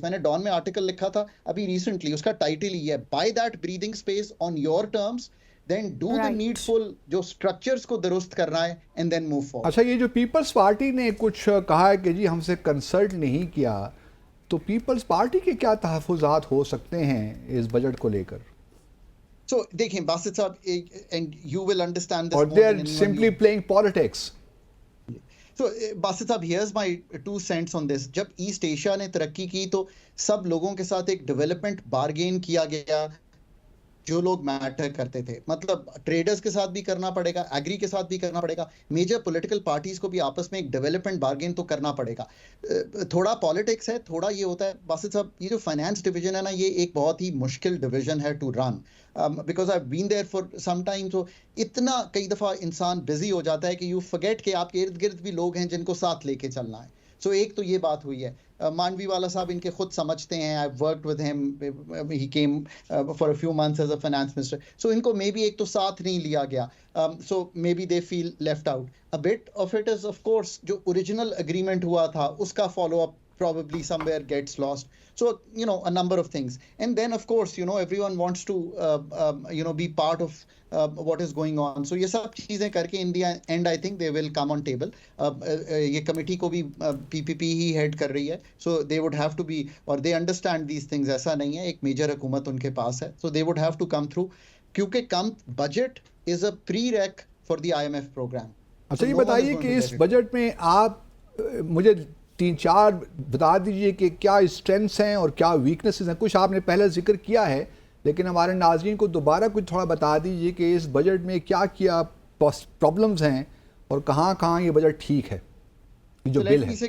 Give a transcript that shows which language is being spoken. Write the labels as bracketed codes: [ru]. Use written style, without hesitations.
[ur] میں نے ڈان میں آرٹیکل لکھا تھا ابھی ریسنٹلی, اس کا ٹائٹل ہی ہے [en] Buy that breathing space on your terms, then do the needful [ur] جو structures کو درست کرنا ہے [en] and then move forward. [ur] اچھا, یہ جو پیپلز پارٹی نے کچھ کہا ہے کہ جی ہم سے کنسلٹ نہیں کیا, تو پیپلز پارٹی کے کیا تحفظات ہو سکتے ہیں اس بجٹ کو لے کر؟ [en] So [ur] دیکھیں باسط صاحب, [en] and you will understand this or they are simply playing politics. So Basit sahib, here's my 2 cents on this. [ur] جب ایسٹ ایشیا نے ترقی کی تو سب لوگوں کے ساتھ ایک ڈیولپمنٹ بارگین کیا گیا جو لوگ میٹر کرتے تھے. مطلب ٹریڈرز کے ساتھ بھی کرنا پڑے گا, ایگری کے ساتھ بھی کرنا پڑے گا, میجر پولیٹیکل پارٹیز کو بھی آپس میں ایک ڈیولپمنٹ بارگین تو کرنا پڑے گا. تھوڑا پالیٹکس ہے, تھوڑا یہ ہوتا ہے. باسط صاحب یہ جو فائنانس ڈویژن ہے نا, یہ ایک بہت ہی مشکل ڈویژن ہے [en] To run, because I been there for some time. [ur] تو اتنا کئی دفعہ انسان بزی ہو جاتا ہے کہ یو فرگیٹ کہ آپ کے ارد گرد بھی لوگ ہیں جن کو ساتھ لے کے چلنا ہے. سو ایک تو یہ بات ہوئی ہے. مانوی والا صاحب ان کے خود سمجھتے ہیں, [en] I've worked with him, he came for a few months as a finance minister. [ur] So ان کو maybe ایک تو ساتھ نہیں لیا گیا, [en] so maybe they feel left out. A bit of it is of course [ur] جو original agreement ہوا تھا اس کا [en] follow up probably somewhere gets lost. So you know, a number of things. And then of course you know everyone wants to you know be part of what is going on. So یہ سب چیزیں کر کے in the end I think they will come on table. [ur] یہ committee کو بھی PPP he had کر رہی ہے, [en] so they would have to be, or they understand these things. [ur] ایسا نہیں ہے, ایک میجر حکومت ان کے پاس ہے, [en] so they would have to come through. کیونکہ کم budget is a prereq for the IMF program. [ur] اچھا, یہ بتائیے کہ اس بجٹ میں آپ مجھے 3-4 بتا دیجئے کہ کیا اسٹرینتھس ہیں اور کیا ویکنسز ہیں. کچھ آپ نے پہلے ذکر کیا ہے, لیکن ہمارے ناظرین کو دوبارہ کچھ تھوڑا بتا دیجئے کہ اس بجٹ میں کیا کیا پرابلمز ہیں اور کہاں کہاں یہ بجٹ ٹھیک ہے جو بل ہے.